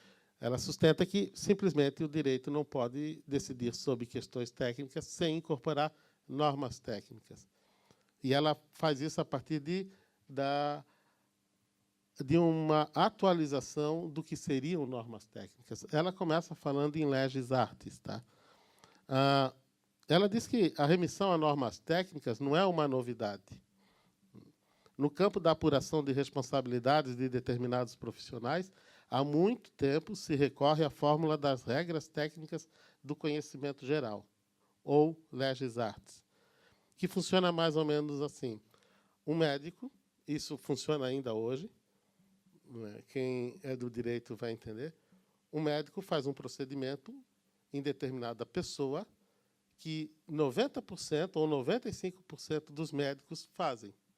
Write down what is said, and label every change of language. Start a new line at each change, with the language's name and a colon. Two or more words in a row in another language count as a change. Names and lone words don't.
Portuguese: Ela sustenta que, simplesmente, o direito não pode decidir sobre questões técnicas sem incorporar normas técnicas. E ela faz isso a partir de uma atualização do que seriam normas técnicas. Ela começa falando em
Latin: legis artis.
Portuguese: Tá? Ela diz que a remissão a normas técnicas não é uma novidade. No campo da apuração de responsabilidades de determinados profissionais, há muito tempo se recorre à fórmula das regras técnicas do conhecimento geral, ou
Latin: legis artis,
Portuguese: que funciona mais ou menos assim. Um médico, isso funciona ainda hoje, né? Quem é do direito vai entender, um médico faz um procedimento em determinada pessoa que 90% ou 95% dos médicos fazem.